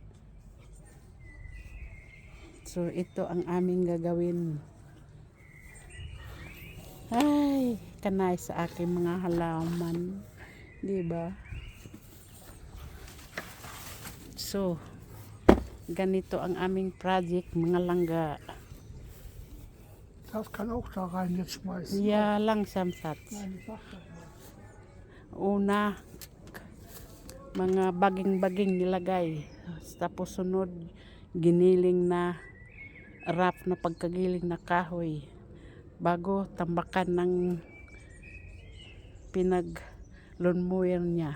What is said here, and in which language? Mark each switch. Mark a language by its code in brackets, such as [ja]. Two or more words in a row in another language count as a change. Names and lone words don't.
[tl] So, ito ang aming gagawin. Ay, kanay sa aking mga halaman. Diba? So, ganito ang aming project, mga langga. [de] Das kann auch da rein jetzt schmeißen. Ja, langsam Satz. Nein, ich sag das mal. [tl] Una, mga baging-baging nilagay. Tapos sunod, giniling na wrap na pagkagiling na kahoy. Bago tambakan ng pinag- [en] lawn mower [tl] niya.